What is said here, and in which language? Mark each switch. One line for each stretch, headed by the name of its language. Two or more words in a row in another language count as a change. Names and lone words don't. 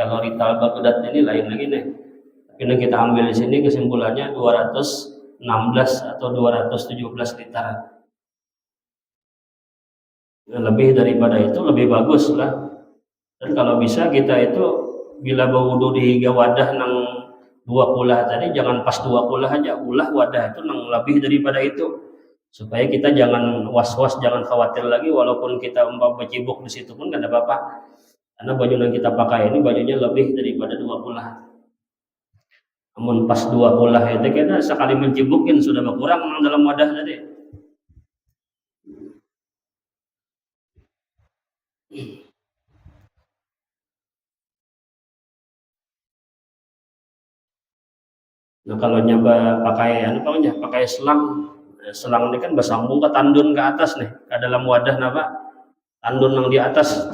Indonesian: Kalau rital Baghdad ini lain lagi nih. Tapi yang kita ambil di sini kesimpulannya 216 atau 217 liter. Nah, lebih daripada itu lebih bagus lah.
Banjar: Dan kalau bisa kita itu bila berwudu di higa wadah nang 20 tadi, jangan pas 20 aja, ulah wadah itu nang lebih daripada itu, supaya kita jangan was-was,
Indonesian: jangan khawatir lagi. Walaupun kita bercibuk di situ pun gak ada apa-apa, karena baju yang kita pakai ini bajunya lebih daripada 20. Namun pas 20 itu kita sekali mencibukin sudah berkurang dalam wadah tadi. Nah kalau nyoba pakai selang, selang ini kan bersambung ke tandun ke atas nih, ke dalam wadah napa tandun yang di atas.